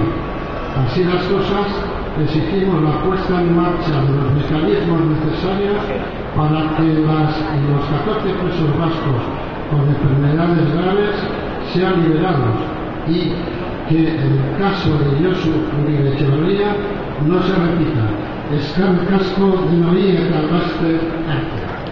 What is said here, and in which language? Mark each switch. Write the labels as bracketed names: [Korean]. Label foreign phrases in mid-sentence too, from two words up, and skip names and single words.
[Spanish] Así las cosas, exigimos la puesta en marcha de los mecanismos necesarios para que los 14 presos vascos con enfermedades graves sean liberados y que el caso de Josu Uribe Etxeberria no se repita. [Basque] Eskerrik asko denoi eta laster arte.